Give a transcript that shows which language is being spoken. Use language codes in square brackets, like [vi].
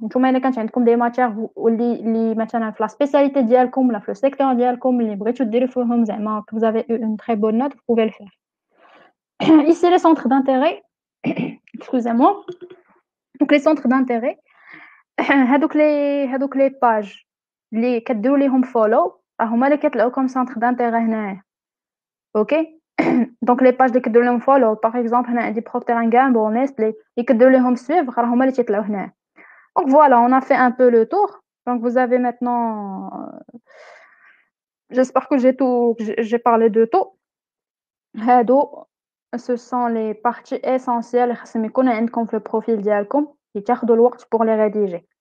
[ar] نتوما إلا كانت عندكم [fr] des matières [ar] اللي مثلًا في [fr] la spécialité [ar] ديالكم ولا في [fr] le secteur [ar] ديالكم اللي بغيتو ديروا فيهم زعما [fr] que vous avez eu une très bonne note, vous pouvez le faire. Ici, les centres d'intérêt, excusez-moi. Donc, les centres d'intérêt, [ar] هادوك [fr] les pages [ar] اللي كديروا ليهم [fr] follow [ar] هما اللي كيطلعوا [fr] comme centre d'intérêt [ar] هنايا. [fr] OK. Donc les pages [ar] اللي كديروا لهم follow par exemple هنا عندي Procter & Gamble, Nestlé اللي كديروا ليهم suivre راه هما اللي تيطلعوا هنايا. [fr] Donc voilà, on a fait un peu le tour. Donc vous avez maintenant j'espère que j'ai parlé de tout. [ar] هادو [fr] ce sont les parties essentielles [ar] اللي خاصهم يكونوا عندكم في البروفيل ديالكم اللي تاخدوا الوقت [fr] pour les rédiger.